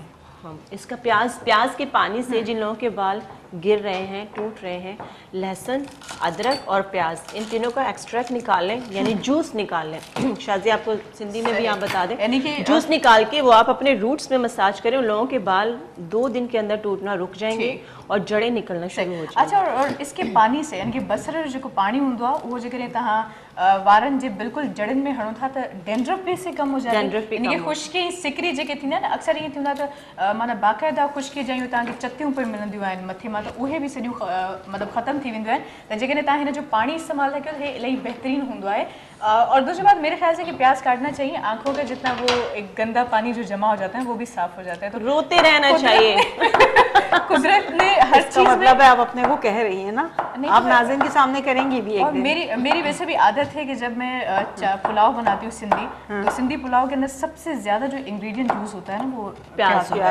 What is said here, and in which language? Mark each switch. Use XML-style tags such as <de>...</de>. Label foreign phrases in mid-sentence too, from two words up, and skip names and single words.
<ur>ہم اس کا پیاز کے پانی سے جن لوگوں کے بال گر رہے ہیں، ٹوٹ رہے ہیں، لہسن، ادرک اور پیاز، ان تینوں کا ایکسٹریکٹ نکال لیں، یعنی جوس نکال لیں. شاجی آپ کو سندھی میں بھی آپ بتا دیں, یعنی کہ جوس نکال کے وہ آپ اپنے روٹس میں مساج کریں، ان لوگوں کے بال 2 دن کے اندر ٹوٹنا رک جائیں گے اور جڑیں نکلنا شروع ہو جائیں گی. اچھا، اور اس کے پانی سے یعنی کہ</ur> <sd>बसर जो पानी हूंदो आहे उहो जेकॾहिं तव्हां वारनि जे बिल्कुल जड़नि में हणो था त</sd> <ur>ڈینڈرف بھی اس سے کم ہو جائے. Dandruff بھی یعنی کہ کم ہو</ur> <sd>खुश्की सिकरी जेके थींदा आहिनि, अक्सर ईअं थींदो आहे त माना बाक़ाइदा खुश्की जूं तव्हांखे चतियूं पिण मिलंदियूं आहिनि मथे मां, त उहे बि सॼियूं मतिलबु ख़तमु थी वेंदियूं आहिनि। त जेकॾहिं तव्हां हिन जो पानी इस्तेमालु था कयो त हे इलाही बहितरीनु हूंदो आहे।</sd> <ur>اور دوسری بات، میرے خیال سے کہ پیاز کاٹنا چاہیے، آنکھوں کا جتنا وہ ایک گندا پانی جو جمع ہو جاتا ہے وہ بھی صاف ہو جاتا ہے. तो روتے رہنا چاہیے. قدرت نے ہر इसका چیز میں, مطلب ہے آپ اپنے کو کہہ رہی ہیں نا, नहीं, आप तो- ناظرین کے سامنے کریں گی بھی ایک और दिन। میری ویسے بھی عادت ہے کہ جب میں پلاؤ بناتی ہوں سندھی، تو سندھی پلاؤ کے اندر سب سے زیادہ جو</ur> <en>ingredient use</en> <ur>ہوتا ہے نا وہ پیاز ہوتا</ur>